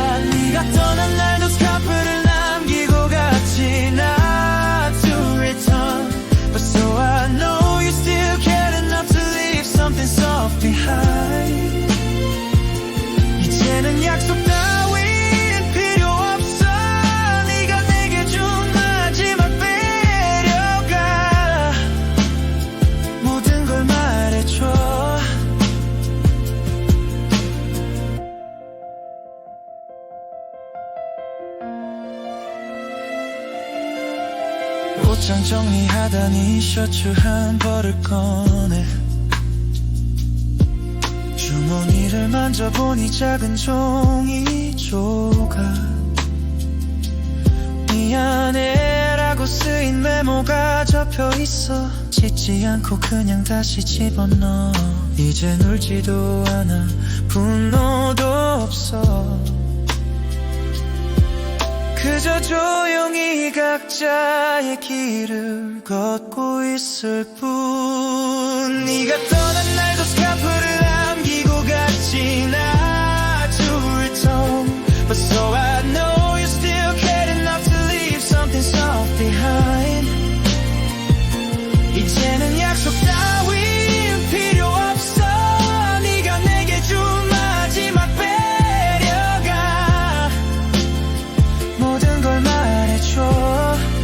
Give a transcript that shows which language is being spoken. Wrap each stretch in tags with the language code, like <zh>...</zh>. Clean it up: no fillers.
<ko>네가 떠난 날도 스카프를 남기고 갔지.</ko> <en>Not to return, but so I know you still care enough to leave something soft behind.</en> <ko>이제는 약속 따윈 필요 없어. 네가 내게 준 마지막 배려가 모든 걸 말해줘. 옷장 정리하다니 셔츠 한 벌을 꺼내. 주머니를 만져보니 작은 종이 조각. 미안해 라고 쓰인 메모가 접혀있어. 찢지 않고 그냥 다시 집어넣어. 이젠 울지도 않아 분노도 없어. 그저 조용히 각자의 길을 걷고 있을 뿐. 네가 떠난 날도 스카프를 남기고 갔지.</ko> <en>Not to return, but so I know you still care enough to leave something soft behind.</en> <ko>이제는 약속 따윈 필요 없어. 네가 내게 준 마지막 배려가 모든 걸 말해줘.</ko>